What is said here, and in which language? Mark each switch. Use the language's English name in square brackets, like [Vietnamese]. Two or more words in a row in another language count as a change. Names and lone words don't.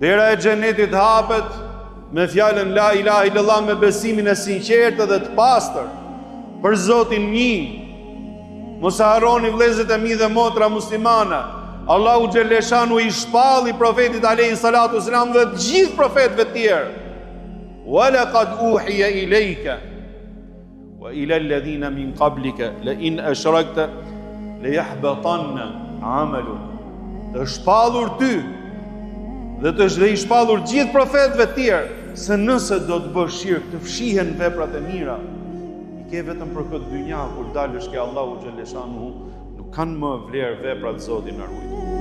[Albanian] Dera e xhenetit hapet me fjalën [Arabic] لا إله إلا الله, [Albanian] me besimin e sinqertë dhe të pastër për Zotin një. Mos harroni vëllezërit e mi dhe motra muslimane, Allahu xhaleshanu i shpalli profetit [Arabic] عليه الصلاة والسلام [Albanian] dhe të gjithë profetëve të tjerë. [Arabic] ولقد أوحي إليك وإلى الذين من قبلك لئن أشركت ليحبطن عملك. [Albanian] Të shpallur ty dhe të i shpallur gjithë profetëve të tjerë se nëse do të bësh shirk të fshihen veprat e mira. I ke vetëm për këtë dynja kur dalësh ke Allahu xhaleshanu, nuk kanë më vlerë veprat, Zoti na ruaj.